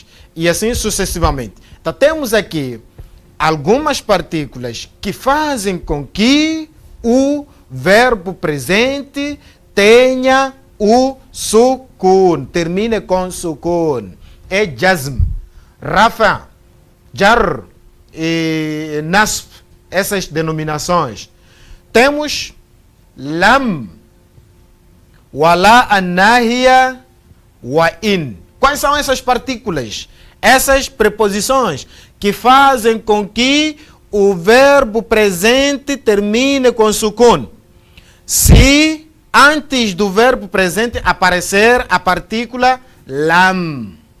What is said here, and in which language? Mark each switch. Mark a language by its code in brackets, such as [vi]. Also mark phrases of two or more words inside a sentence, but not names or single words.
[pt] E assim sucessivamente. Então temos aqui algumas partículas que fazem com que o verbo presente tenha o sukun, termine com sukun. É jazm, rafa, jar e nasb, essas denominações. Temos [ar] لم، ولا الناهية وإن. [pt] Quais são essas partículas? Essas preposições que fazem com que o verbo presente termine com sukun. Se antes do verbo presente aparecer a partícula lam.